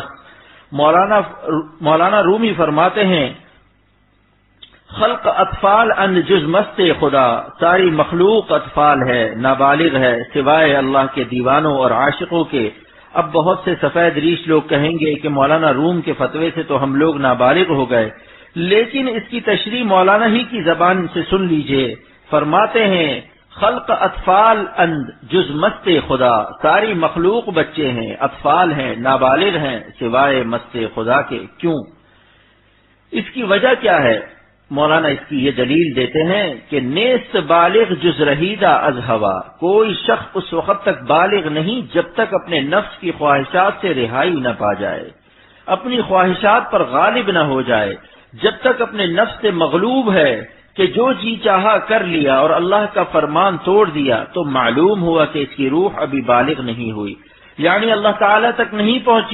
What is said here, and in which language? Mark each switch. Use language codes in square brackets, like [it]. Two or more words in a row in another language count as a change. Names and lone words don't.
[ur] مولانا رومی فرماتے ہیں [fa] خلق اطفال ان جز مست خدا، [ur] ساری مخلوق اطفال ہے، نابالغ ہے سوائے اللہ کے دیوانوں اور عاشقوں کے۔ اب بہت سے سفید ریش لوگ کہیں گے کہ مولانا روم کے فتوے سے تو ہم لوگ نابالغ ہو گئے، لیکن اس کی تشریح مولانا ہی کی زبان سے سن لیجئے۔ فرماتے ہیں [fa] خلق اطفال اند جز مست خدا، [ur] ساری مخلوق بچے ہیں، اطفال ہیں، نابالغ ہیں سوائے مست خدا کے۔ کیوں؟ اس کی وجہ کیا ہے؟ مولانا اس کی یہ دلیل دیتے ہیں کہ [fa] نیست بالغ جز رہیدہ از ہوا، [ur] کوئی شخص اس وقت تک بالغ نہیں جب تک اپنے نفس کی خواہشات سے رہائی نہ پا جائے، اپنی خواہشات پر غالب نہ ہو جائے۔ جب تک اپنے نفس سے مغلوب ہے کہ جو جی چاہا کر لیا اور اللہ کا فرمان توڑ دیا، تو معلوم ہوا کہ اس کی روح ابھی بالغ نہیں ہوئی، یعنی اللہ تعالی تک نہیں پہنچی۔